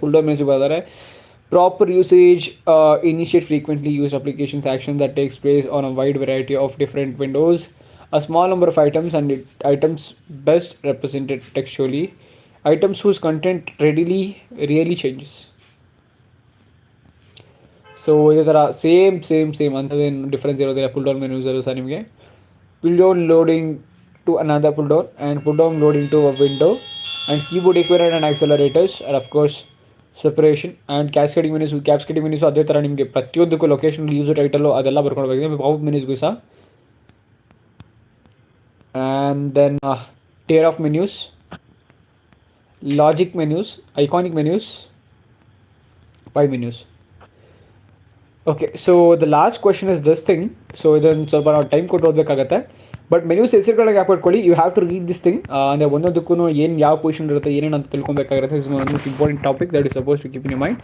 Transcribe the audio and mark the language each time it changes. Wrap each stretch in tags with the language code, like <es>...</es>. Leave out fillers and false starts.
<en>Pull down menu ಬರೋದಾರೆ proper usage, initiate frequently used applications, action that takes place on a wide variety of different windows, a small number of items, and items best represented textually, items whose content really changes.</en> <kn>So ಇದೇ ಥರ same ಅಂತದೇನು difference ಇರೋದಿಲ್ಲ. Full down ಮೆನ್ಯೂಸ್ ಸಹ ನಿಮಗೆ</kn> <en>pull down loading to another pull down and pull down load into a window, and keyboard equivalent and accelerators, and of course separation and cascading menus</en> <kn>ಅದೇ ಥರ ನಿಮಗೆ ಪ್ರತಿಯೊಂದಕ್ಕೂ location user title ಅದೆಲ್ಲ ಬರ್ಕೊಂಡು ಹೋಗಿದೆ pop ಮೆನ್ಯೂಸ್ಗೂ ಸಹ.</kn> <en>And then tier of menus, logic menus, iconic menus, pie menus. Okay, so the last question is this thing.</en> <kn>So ಇದೊಂದು ಸ್ವಲ್ಪ ನಾವು ಟೈಮ್ ಕೊಟ್ಟು ಓದಬೇಕಾಗತ್ತೆ. But ಮೆನ್ಯೂಸ್ ಹೆಸರುಗಳಿಗೆ ಹಾಕೊಟ್ಕೊಳ್ಳಿ.</kn> <en>You have to read this thing.</en> <kn>ಅಂದರೆ ಒಂದೊಂದಕ್ಕೂ ಏನು ಯಾವ ಪೊಸಿಷನ್ ಇರುತ್ತೆ ಏನೇನು ಅಂತ ತಿಳ್ಕೊಬೇಕಾಗಿರುತ್ತೆ.</kn> <en>Is one important topic that is suppose to keep in mind.</en>